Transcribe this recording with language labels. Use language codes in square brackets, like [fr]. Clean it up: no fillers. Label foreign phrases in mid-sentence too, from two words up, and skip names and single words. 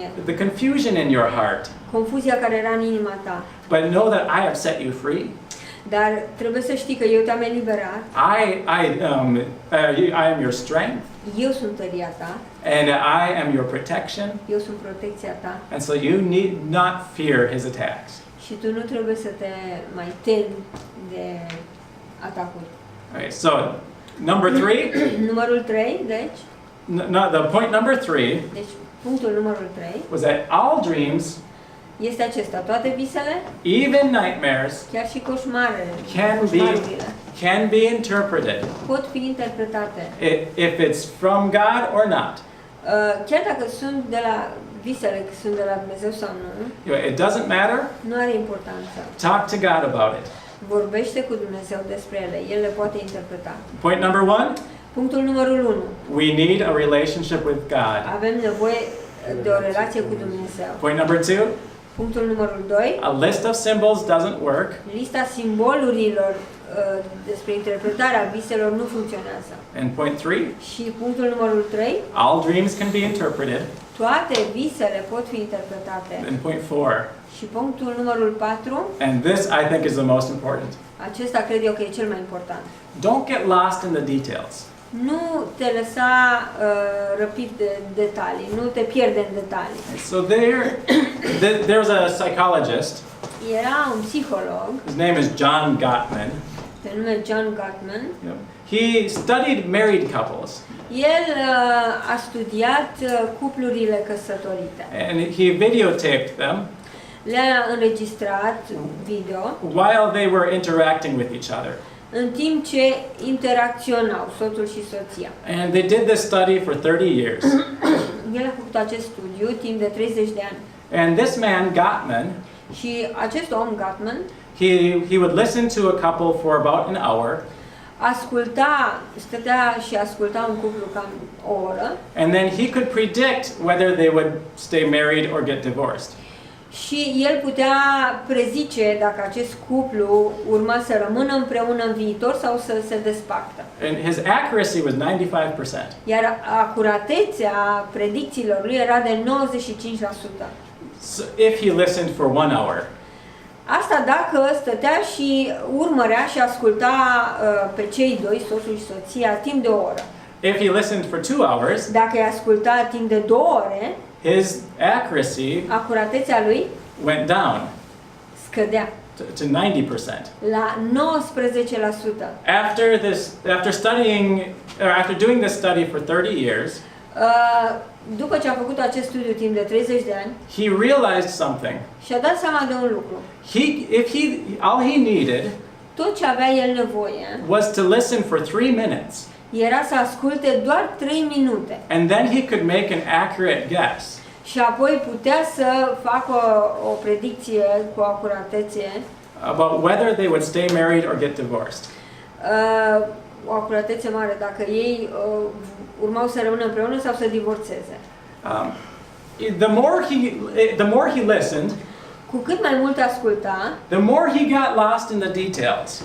[en] The confusion in your heart. [ro] Confuzia care era în inima ta. [en] But know that I have set you free. [ro] Dar trebuie să știi că eu te-am eliberat. [en] I am your strength. [ro] Eu sunt tăria ta. [en] And I am your protection. [ro] Eu sunt protecția ta. [en] And so you need not fear his attacks. [ro] Și tu nu trebuie să te mai temi de atacuri. [en] Okay, so number 3. [ro] Numărul 3, deci. [en] The point number 3. [ro] Deci punctul numărul 3 [en] was that all dreams, [ro] este acesta, toate visele, [en] even nightmares, [ro] chiar și coșmarele, [en] can be interpreted. [ro] pot fi interpretate. [en] If it's from God or not. [ro] Chiar dacă sunt de la visele, că sunt de la Dumnezeu sau nu, [en] It doesn't matter. [ro] nu are importanță. [en] Talk to God about it. [ro] Vorbește cu Dumnezeu despre ele, El le poate interpreta. [en] Point number 1. [ro] Punctul numărul 1. [en] We need a relationship with God. [ro] Avem nevoie de o relație cu Dumnezeu. [en] Point number 2. [ro] Punctul numărul 2. [en] A list of symbols doesn't work. [ro] Lista simbolurilor despre interpretarea viselor nu funcționează. [en] And point 3. [ro] Și punctul numărul 3. [en] All dreams can be interpreted. [ro] Toate visele pot fi interpretate. [en] And point 4. [ro] Și punctul numărul 4. [en] And this I think is the most important. [ro] Acesta cred eu că e cel mai important. [en] Don't get lost in the details. [ro] Nu te lăsa răpit de detalii, nu te pierde în detalii. [en] So there's a psychologist. [ro] Era un psiholog. [en] His name is John Gottman. [ro] Pe nume John Gottman. [en] he studied married couples. [ro] El a studiat cuplurile căsătorite. [en] And he videotaped them [ro] Le-a înregistrat video [en] while they were interacting with each other. [ro] în timp ce interacționau soțul și soția. [en] And they did this study for 30 years. [ro] El a făcut acest studiu timp de 30 de ani. [en] And this man, Gottman, [ro] Și acest om, Gottman, [en] he would listen to a couple for about an hour, [ro] stătea și asculta un cuplu cam o oră [en] and then he could predict whether they would stay married or get divorced. [ro] și el putea prezice dacă acest cuplu urma să rămână împreună în viitor sau să se despartă. [en] And his accuracy was 95%. [ro] Iar acuratețea predicțiilor lui era de 95%. [en] So if he listened for 1 hour. [ro] Asta dacă stătea și urmărea și asculta pe cei doi, soțul și soția, timp de o oră. [en] If he listened for 2 hours, [ro] Dacă îi asculta timp de 2 ore, [en] his accuracy [ro] acuratețea lui [en] went down [ro] scădea [en] to 90%. [ro] la 19%. [en] After doing this study for 30 years, [ro] După ce a făcut acest studiu timp de 30 de ani, [en] he realized something. [ro] și-a dat seama de un lucru. [en] All he needed [ro] Tot ce avea el nevoie [en] was to listen for 3 minutes, [ro] era să asculte doar 3 minute. [en] and then he could make an accurate guess [ro] Și apoi putea să facă o predicție cu acuratețe, [en] about whether they would stay married or get divorced. [ro] o acuratețe mare, dacă ei urmau să rămână împreună sau să divorțeze. [en] The more he listened, [ro] Cu cât mai mult asculta, [en] the more he got lost in the details.